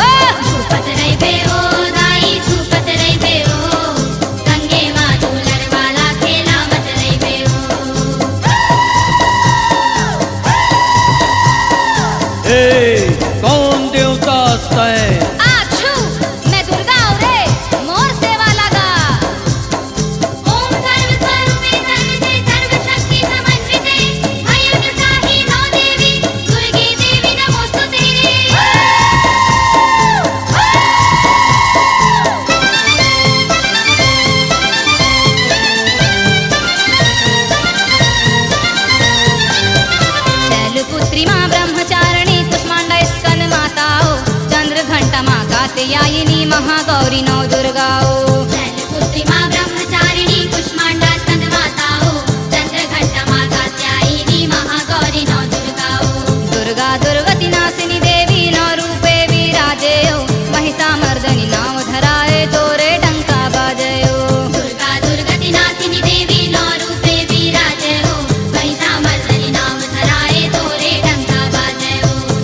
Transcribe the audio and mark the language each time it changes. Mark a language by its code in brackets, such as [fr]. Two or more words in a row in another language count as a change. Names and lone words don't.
[hne] झूपत रही बे ओ दाई झूपत रही बे ओ संगे माँ दुलर वाला खेलावत रही बे ओ हे कौन देवता तय आछू मैं दुर्गा हूँ रे मोर सेवा लगा [sa] ओम सर्व स्वरूपे सर्वते सर्वशक्ति समन्विते अयुतसाहि नौ देवी दुर्गे देवी नमोस्तुते [hne] शैलपुत्री माँ ब्रह्मचारिणी कुष्मांडा स्कंद माता हो चंद्र घंटा माँ कात्यायिनी महागौरी नौ दुर्गा हो शैलपुत्री माँ ब्रह्मचारिणी कुष्मांडा स्कंद माता हो चंद्र घंटा माँ कात्यायिनी महागौरी नौ दुर्गा हो दुर्गा दुर्गति नासिनी देवी नौ रूपे विराजे हो महिषा मर्दनी नाम धराए तोरे डंका बाजे हो दुर्गा दुर्गति नासिनी देवी नौ रूपे विराजे हो महिषा मर्दनी नाम धराए तोरे डंका बाजे हो